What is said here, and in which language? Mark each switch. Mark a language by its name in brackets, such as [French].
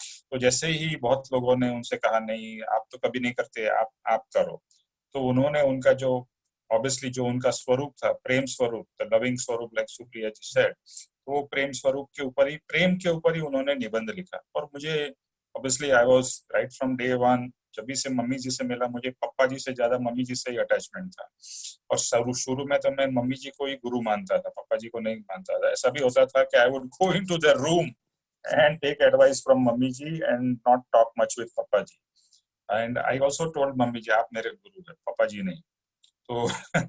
[Hindi] तो जैसे ही बहुत लोगों ने उनसे कहा नहीं आप तो कभी नहीं करते, आप करो, तो उन्होंने उनका जो ऑब्वियसली जो उनका स्वरूप था, प्रेम स्वरूप, द लविंग स्वरूप, [English] like Supriya ji said, [Hindi] तो वो प्रेम स्वरूप के ऊपर ही, प्रेम के ऊपर ही उन्होंने निबंध लिखा। और मुझे obviously [English] I was right from day one, [Hindi] जब भी से मम्मी जी से मिला, मुझे पापा जी से ज्यादा मम्मी जी से ही अटैचमेंट था। और शुरू में तो मैं मम्मी जी को ही गुरु मानता था, पापा जी को नहीं मानता था। ऐसा भी होता था कि [English] I would go into the room and take advice from mummy ji and not talk much with papa ji. And I also told mummy ji, [Hindi] आप मेरे गुरु हैं, पापा जी नहीं।